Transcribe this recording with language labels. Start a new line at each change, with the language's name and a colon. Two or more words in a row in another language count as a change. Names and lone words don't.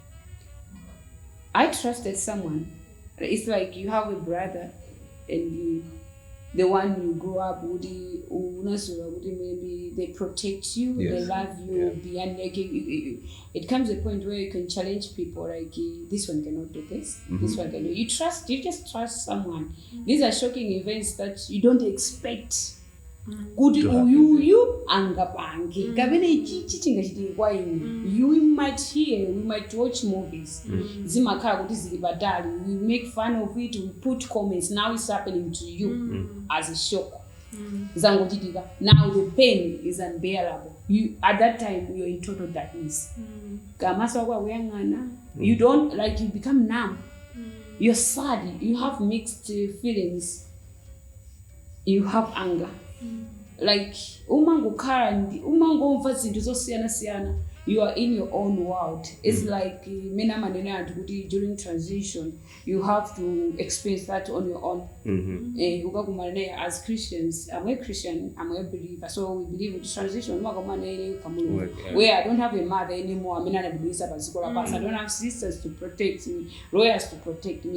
English: Okay, and I trusted someone. It's like you have a brother and the one you grow up with, maybe they protect you, they love you, beyond it comes a point where you can challenge people like this one cannot do this, this one can do. You just trust someone. These are shocking events that you don't expect.
Nyanja: Kuti uyu angapange kapena ichichi chingachitika kwa ine.
English: You might hear, we might watch movies
Nyanja: zimakhala kuti zili patali,
English: we make fun of it, we put comments, now it's happening to you as a shock. Zangochitika, now the pain is unbearable. You at that time you're in total darkness.
Nyanja: Kamasa kwa uyangana,
English: you don't, like, you become numb. You're sad, you have mixed feelings, you have anger.
Nyanja: Like umangomva zinthu zosiyana,
English: you are in your own world. It's like during transition you have to experience that on your own. As Christians, I'm a Christian, I'm a believer, so we believe in transition. Where I don't have a mother anymore, I don't have sisters to protect me, lawyers to protect me.